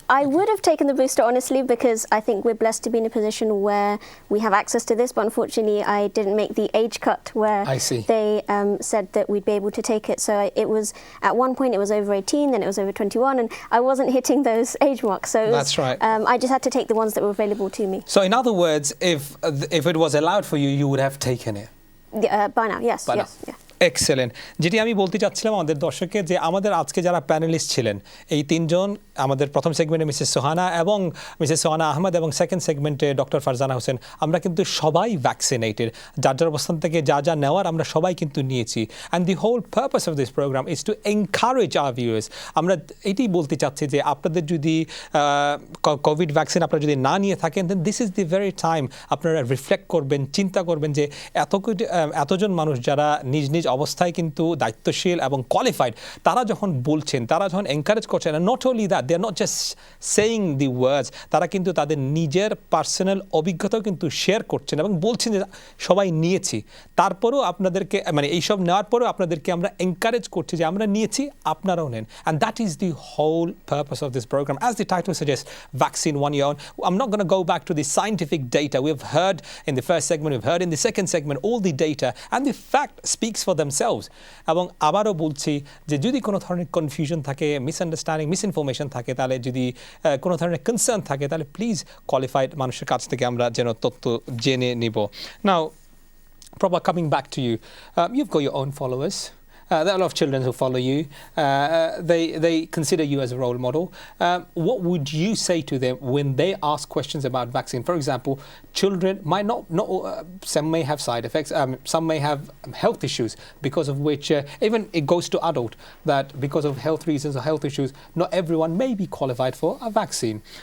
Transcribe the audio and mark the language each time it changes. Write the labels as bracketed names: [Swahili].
[English] I would have taken the booster, honestly, because I think we're blessed to be in a position where we have access to this, but unfortunately I didn't make the age cut where they said that we'd be able to take it. So it was, at one point it was over 18, then it was over 21, and I wasn't hitting those age marks. So that's right. I just had to take the ones that were available to me. So in other words, if it was allowed for you, you would have taken it? By now, yes. By yes, now. yeah. Excellent. [Bangla] যেটি আমি বলতে চাচ্ছিলাম আমাদের দর্শককে, যে আমাদের আজকে যারা প্যানেলিস্ট ছিলেন, এই তিনজন, আমাদের প্রথম সেগমেন্টে মিসেস সোহানা এবং মিসেস সোহানা আহমদ, এবং সেকেন্ড সেগমেন্টে ডক্টর ফারজানা হোসেন, আমরা কিন্তু সবাই ভ্যাকসিনেটেড। যার যার অবস্থান থেকে যা যা নেওয়ার আমরা সবাই কিন্তু নিয়েছি। [English] And the whole purpose of this programme is to encourage our viewers. [Bangla] আমরা এটাই বলতে চাচ্ছি যে আপনাদের যদি কোভিড ভ্যাকসিন আপনারা যদি না নিয়ে থাকেন, [English] then this is the very time [Bangla] আপনারা রিফ্লেক্ট করবেন, চিন্তা করবেন যে এতজন মানুষ যারা নিজ নিজ অবস্থায় কিন্তু দায়িত্বশীল এবং কোয়ালিফাইড, তারা যখন বলছেন, তারা যখন এনকারেজ করছেন, [English] not only that, they are not just saying the words, [Bangla] তারা কিন্তু তাদের নিজের পার্সোনাল অভিজ্ঞতাও কিন্তু শেয়ার করছেন এবং বলছেন যে সবাই নিয়েছি। তারপরেও আপনাদেরকে, মানে এইসব নেওয়ার পরেও আপনাদেরকে আমরা এনকারেজ করছি যে আমরা নিয়েছি, আপনারাও নেন। [English] And that is the whole purpose of this programme. As the title suggest, vaccine one year on. I'm not going to go back to the scientific data. We've heard in the first segment, we've heard in the second segment, all the data, and the fact speaks for themselves. [Bangla] এবং আবারও বলছি যে যদি কোনো ধরনের confusion থাকে, misunderstanding, misinformation থাকে, তাহলে যদি কোনো ধরনের কনসার্ন থাকে, তাহলে প্লিজ কোয়ালিফাইড মানুষের কাছ থেকে আমরা যেন তথ্য জেনে নিব। [English] Now, Prabha, coming back to you, you've got your own followers. There are a lot of children who follow you. They consider you as a role model. What would you say to them when they ask questions about vaccine? For example, children might not some may have side effects, some may have health issues, because of which even it goes to adult, that because of health reasons or health issues, not everyone may be qualified for a vaccine.